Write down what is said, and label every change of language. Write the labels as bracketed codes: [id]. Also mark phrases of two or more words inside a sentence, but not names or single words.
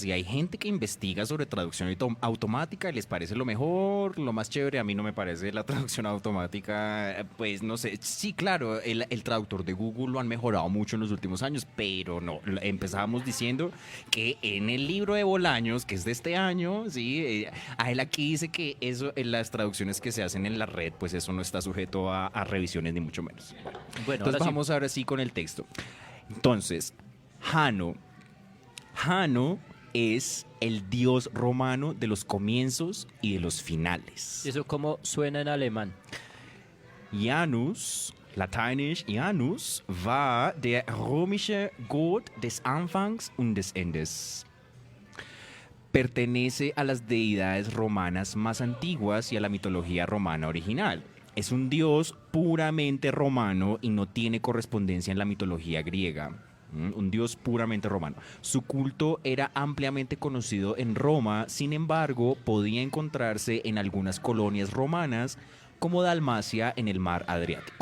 [es] Si hay gente que investiga sobre traducción automática y les parece lo mejor, lo más chévere, a mí no me parece la traducción automática, pues no sé, sí, claro, el traductor de Google lo han mejorado mucho en los últimos años, pero no, empezábamos diciendo que en el libro de Bolaños, que es de este año, sí, a él aquí dice que eso, en las traducciones que se hacen en la red, pues eso no está sujeto a revisiones ni mucho menos. Bueno, Entonces vamos ahora sí con el texto. Entonces, Jano es el dios romano de los comienzos y de los finales. ¿Eso cómo suena en alemán? [de] Janus, lateinisch Janus, war der römische Gott des Anfangs und des Endes. [es] Pertenece a las deidades romanas más antiguas y a la mitología romana original. Es un dios puramente romano y no tiene correspondencia en la mitología griega. un dios puramente romano. Su culto era ampliamente conocido en Roma, sin embargo, podía encontrarse en algunas colonias romanas, como Dalmacia en el mar Adriático.